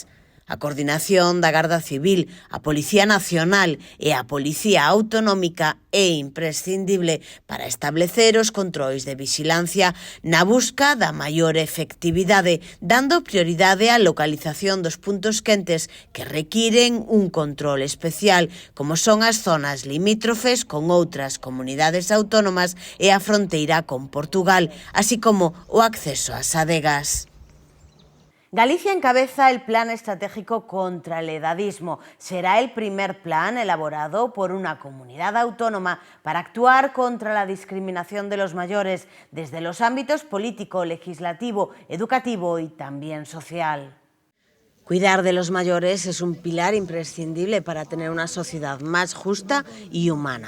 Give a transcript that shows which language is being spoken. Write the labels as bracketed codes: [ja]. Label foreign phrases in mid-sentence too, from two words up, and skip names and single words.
[gl] A coordinación da Garda Civil, a Policía Nacional e a Policía Autonómica é imprescindible para establecer os controis de vixilancia na busca da maior efectividade, dando prioridade á localización dos puntos quentes que requiren un control especial, como son as zonas limítrofes con outras comunidades autónomas e a fronteira con Portugal, así como o acceso ás adegas. [es] Galicia encabeza el Plan Estratégico contra el Edadismo. Será el primer plan elaborado por una comunidad autónoma para actuar contra la discriminación de los mayores desde los ámbitos político, legislativo, educativo y también social. Cuidar de los mayores es un pilar imprescindible para tener una sociedad más justa y humana.